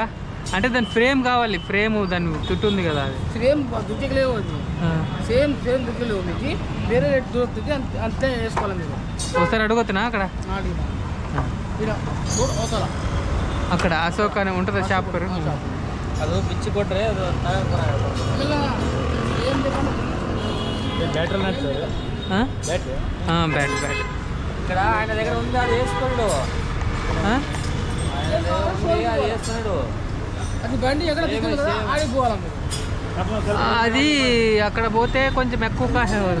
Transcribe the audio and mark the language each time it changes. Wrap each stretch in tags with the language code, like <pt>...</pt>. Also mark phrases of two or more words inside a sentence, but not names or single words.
<te>అంటే దాని ఫ్రేమ్ కావాలి, ఫ్రేమ్ దాని చుట్టూ ఉంది కదా, అది ఫ్రేమ్ దొరికలేవు. అది సేమ్ దొరికలేవు. మీకు వేరే రేట్ దొరుకుతుంది, అంతే వేసుకోవాలి మీరు. ఒకసారి అడుగుతున్నా అక్కడ అక్కడ అశోక్ అని ఉంటుంది షాప్ పేరు.</te> <kn>ಅದು ಬಿಚ್ಚಿ ಕೊಟ್ಟರೆ ಅದು బ్యాటరీ</kn> <te>బ్యాటరీ ఇక్కడ ఆయన దగ్గర ఉంది, అది వేసుకున్నాడు. అది వేస్తున్నాడు. అది బండి ఎక్కడ ఆడిపోవాలి. అది అక్కడ పోతే కొంచెం ఎక్కువ కాస్ట్.</te>